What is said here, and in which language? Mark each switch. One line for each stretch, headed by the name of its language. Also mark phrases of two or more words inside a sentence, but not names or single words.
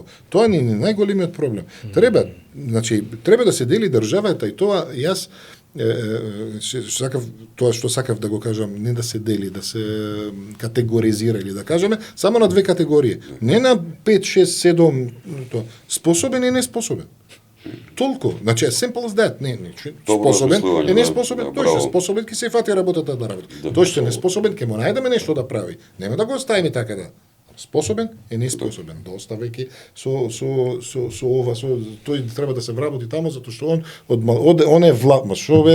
Macedonian: Тоа не е најголемиот проблем. Треба да се дели државата и тоа јас тоа што сакав да го кажам, не да се дели, да се категоризира или да кажеме, само на 2 категории. Не на 5, 6, 7, тоа, способен и неспособен. Толку, значи
English: simple as that,
Macedonian: не, способен и неспособен, тој што способен ќе се фати работата да работи. Тој што неспособен ќе му најдеме нешто да прави. Нема да го оставиме така да. Способен и неспособен, доставајќи со ова, тој треба да се вработи таму затоа што он е влад, што бе